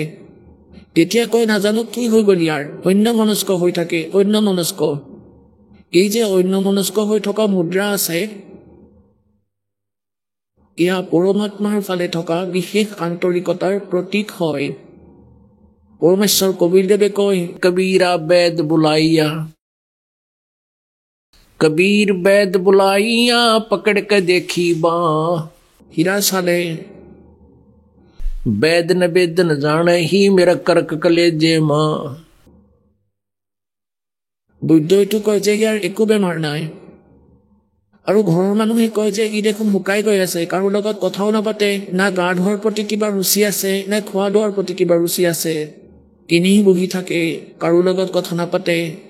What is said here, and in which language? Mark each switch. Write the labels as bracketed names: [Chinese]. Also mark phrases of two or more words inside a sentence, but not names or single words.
[Assamese] তেতিয়া কয় নাজানো কি হৈ গ'ল ইয়াৰ, অন্যমনস্ক হৈ থাকে। অন্যমনস্ক, এই যে অন্যমনস্ক হৈ থকা মুদ্ৰা আছে, এয়া পৰমাত্মাৰ ফালে থকা বিশেষ আন্তৰিকতাৰ প্ৰতীক হয়। পৰমেশ্বৰ কবিৰদেৱে কয়, [Hindi] कबीरा वैद बुलाइया, कबीर वैद बुलाइया, पकड़ के देखी बाँ। [Assamese] হীৰা চালে [Hindi] वैद न वेद न जाने ही मेरा कर्क कलेजे माँ। [Assamese] বৈদ্যইটো কয় যে ইয়াৰ একো বেমাৰ নাই, আৰু ঘৰৰ মানুহে কয় যে ই দেখোন শুকাই গৈ আছে, কাৰো লগত কথাও নাপাতে, না গা ধোৱাৰ প্ৰতি কিবা ৰুচি আছে, না খোৱা দোৱাৰ প্ৰতি কিবা ৰুচি আছে, এনেই বহি থাকে, কাৰো লগত কথা নাপাতে।